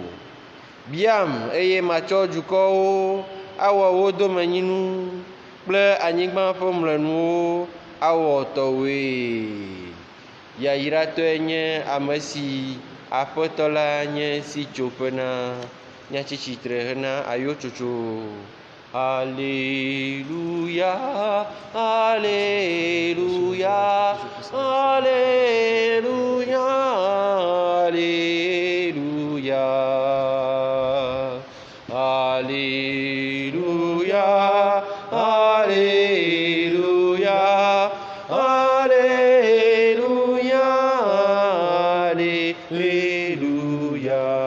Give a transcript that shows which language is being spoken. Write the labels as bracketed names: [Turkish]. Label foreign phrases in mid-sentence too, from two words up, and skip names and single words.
[Ewe] Biam eye matsɔ dukɔwo awɔ wo domenyinu kple anyigba ƒe mlɔenuwo awɔ tɔwoe. Yayratɔe nye ame si Aƒetɔ la nye si tsoƒena. Míatsi tsitre hena ayotsotso. [French] Alléluia, Alléluia, Alléluia, Alléluia, Alléluia, Alléluia, Alléluia, Alléluia.